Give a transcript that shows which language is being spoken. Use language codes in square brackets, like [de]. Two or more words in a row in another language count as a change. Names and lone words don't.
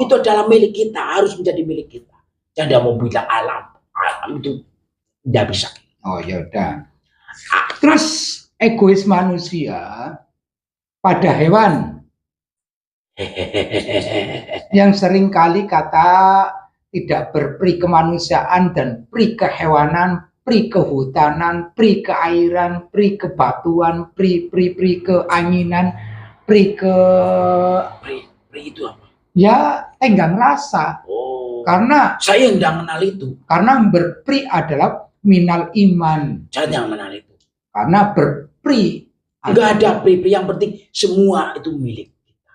[id] Itu adalah milik kita, harus menjadi milik kita. Saya tidak mau bilang alam itu tidak bisa. Oh ya udah. Terus egois manusia pada hewan yang seringkali kata tidak berperi kemanusiaan dan peri kehewanan, peri kehutanan, peri keairan, peri kebatuan, peri keanginan, peri itu apa? Ya tenggang rasa. Oh. Karena saya tidak mengenal itu. Karena berperi adalah [ar] minal iman. [id] Saya tidak mengenal itu. Karena berperi enggak ada peri, yang penting semua itu milik kita.